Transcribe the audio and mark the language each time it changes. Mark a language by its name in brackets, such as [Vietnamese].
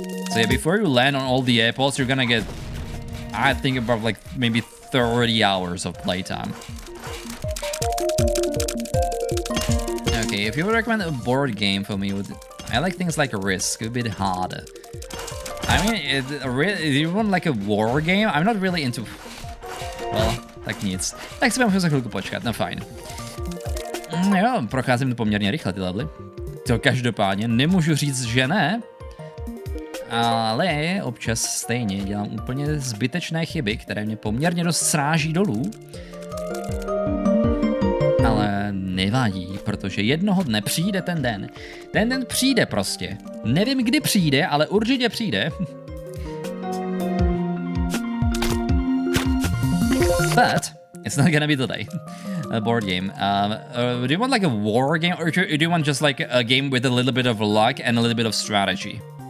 [English] So yeah, before you land on all the airports, you're gonna get, I think, about like maybe 30 hours of playtime. Okay, if you would recommend a board game for me, I like things like Risk, a bit harder. I mean, if you want like a war game, I'm not really into... [Czech] Well, tak nic. Tak si můžu za chvilku počkat, no fajn. Jo, procházím to poměrně rychle, ty levely. To každopádně nemůžu říct, že ne, ale občas stejně dělám úplně zbytečné chyby, které mě poměrně dost sráží dolů. Ale nevadí, protože jednoho dne přijde ten den. Ten den přijde prostě. Nevím, kdy přijde, ale určitě přijde. [English] But it's not gonna be today. A board game. Do you want like a war game, or do you want just like a game with a little bit of luck and a little bit of strategy?